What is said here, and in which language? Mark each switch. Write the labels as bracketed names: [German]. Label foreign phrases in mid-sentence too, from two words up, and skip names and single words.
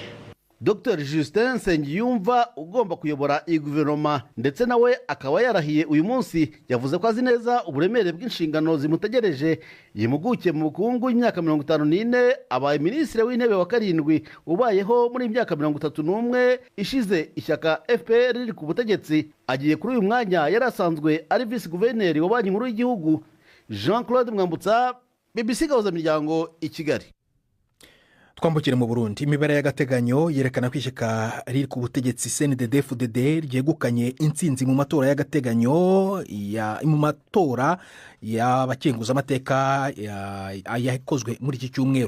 [Kinyarwanda] Dr Justin Nsengiyumva ugomba kuyobora iyi guverinoma ndetse nawe akaba yarahiye uyu munsi, yavuze ko azi neza uburemere bw'inshingano zimutegereje. Yimuguke mu bukungu y'imyaka 54, abaye minisitiri w'intebe wa 7 ubayeho muri imyaka 31 ishize ishyaka FPR riri ku butegetsi. Agiye kuri uyu mwanya yari asanzwe ari vice guverineri wa banki nkuru y'igihugu. Jean-Claude Mwambutsa, BBC Gahuza Miryango, i Kigali. Twambukire mu Burundi. Imibare y'agateganyo yerekana ko ishyaka riri ku butegetsi CNDD-FDD ryegukanye intsinzi mu matora y'agateganyo mu matora y'abakenguza amateka yakozwe muri iki cyumweru.